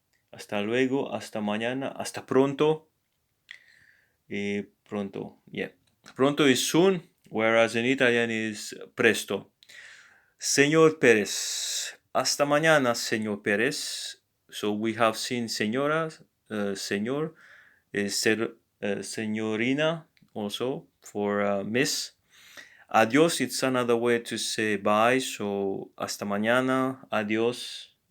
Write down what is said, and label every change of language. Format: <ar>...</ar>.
<es>Hasta luego, hasta mañana, hasta pronto.</es> <en>Pronto, yeah. Pronto is soon, whereas in Italian is presto.</en> <es>Señor Pérez. Hasta mañana, señor Pérez.</es> <en>So we have seen señora, señor, señorina also for miss. Adiós, it's another way to say bye.</en> <es>So hasta mañana, adiós.</es>